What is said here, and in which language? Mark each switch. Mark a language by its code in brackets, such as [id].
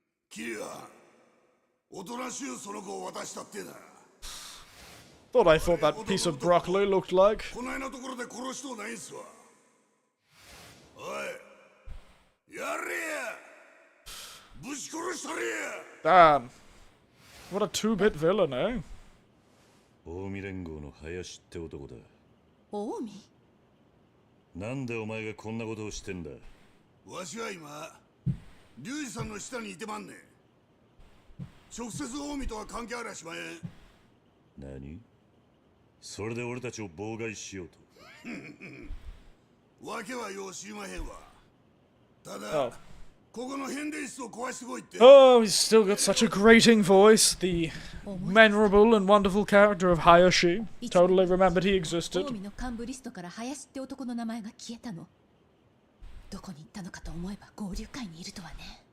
[ja] キリア、おとなしゅうその子を渡したってだ。 [en] Thought I thought that piece of broccoli looked like. [ja] この辺のところで殺しとうないんすわ。おい、やれや。ぶち殺したれや。 [en] Damn. What a 2-bit villain, eh? [ja] 近江連合の林って男だ。近江？なんでお前がこんなことをしてんだ。わしは今、龍二さんの下にいてまんねん。直接近江とは関係あらしまへん。何？それで俺たちを妨害しようと。わけはよう知りまへんわ。ただ、ここの変電室を壊してこいって。 [en] Oh, he's still got such a grating voice. The memorable and wonderful character of Hayashi. Totally remembered he existed. [ja] 近江の幹部リストから林って男の名前が消えたの。どこに行ったのかと思えば合流会にいるとはね。